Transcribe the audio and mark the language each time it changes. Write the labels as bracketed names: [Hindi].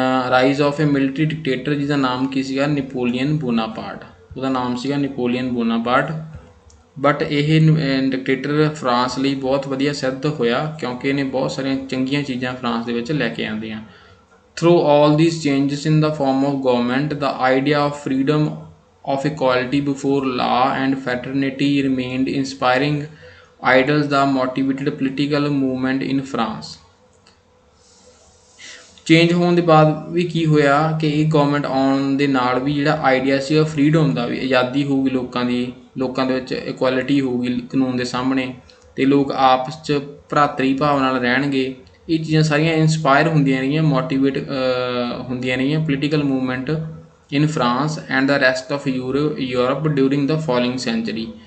[English] rise of a military dictator, [Punjabi] ਜਿਹਦਾ ਨਾਮ ਕੀ ਸੀਗਾ, ਨੈਪੋਲੀਅਨ ਬੋਨਾਪਾਰਟ, ਉਹਦਾ ਨਾਮ ਸੀਗਾ ਨੈਪੋਲੀਅਨ ਬੋਨਾਪਾਰਟ। ਬਟ ਇਹ ਡਿਕਟੇਟਰ ਫਰਾਂਸ ਲਈ ਬਹੁਤ ਵਧੀਆ ਸਿੱਧ ਹੋਇਆ ਕਿਉਂਕਿ ਇਹਨੇ ਬਹੁਤ ਸਾਰੀਆਂ ਚੰਗੀਆਂ ਚੀਜ਼ਾਂ ਫਰਾਂਸ ਦੇ ਵਿੱਚ ਲੈ ਕੇ ਆਉਂਦੀਆਂ। [English] Through all these changes in the form of government, the idea of freedom of equality before law and fraternity remained inspiring ideals that motivated political movement in France। [Punjabi] Change ਹੋਣ ਦੇ ਬਾਅਦ ਵੀ ਕੀ ਹੋਇਆ ਕਿ ਇਹ ਗਵਰਨਮੈਂਟ ਆਉਣ ਦੇ ਨਾਲ ਵੀ ਜਿਹੜਾ ਆਈਡੀਆ ਸੀ ਉਹ ਫਰੀਡਮ ਦਾ, ਵੀ ਆਜ਼ਾਦੀ ਹੋਊਗੀ ਲੋਕਾਂ ਦੀ, ਲੋਕਾਂ ਦੇ ਵਿੱਚ ਇਕੁਐਲਿਟੀ ਹੋਊਗੀ ਕਾਨੂੰਨ ਦੇ ਸਾਹਮਣੇ, ਅਤੇ ਲੋਕ ਆਪਸ 'ਚ ਭਰਾਤਰੀ ਭਾਵ ਨਾਲ ਰਹਿਣਗੇ। ਇਹ ਚੀਜ਼ਾਂ ਸਾਰੀਆਂ ਇੰਸਪਾਇਰ ਹੁੰਦੀਆਂ ਰਹੀਆਂ, [English] Motivate ਹੁੰਦੀਆਂ ਰਹੀਆਂ political movement in France and the rest of Europe during the following century.